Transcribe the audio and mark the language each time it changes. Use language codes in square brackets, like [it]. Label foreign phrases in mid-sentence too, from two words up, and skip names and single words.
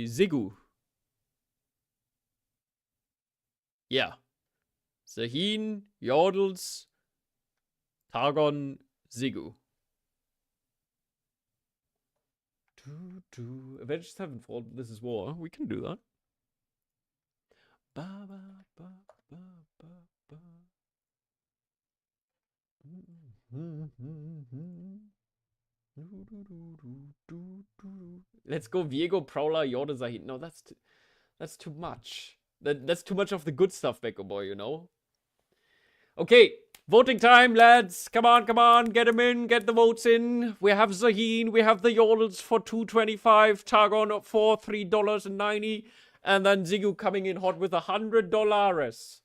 [en] Zigu. Yeah. Zaheen, Yordles, Targon, Zigu. Avengers Sevenfold, this is war. We can do that. Ba, ba, ba, ba, ba, ba. Let's go Viego, Prowler, Yordle, Zaheen. No, that's too much. That's too much of the good stuff, Becco Boy, you know? Okay, voting time, lads. Come on, get them in, get the votes in. We have Zaheen, we have the Yordles for $2.25, Targon for $3.90, and then Zigu coming in hot with $100.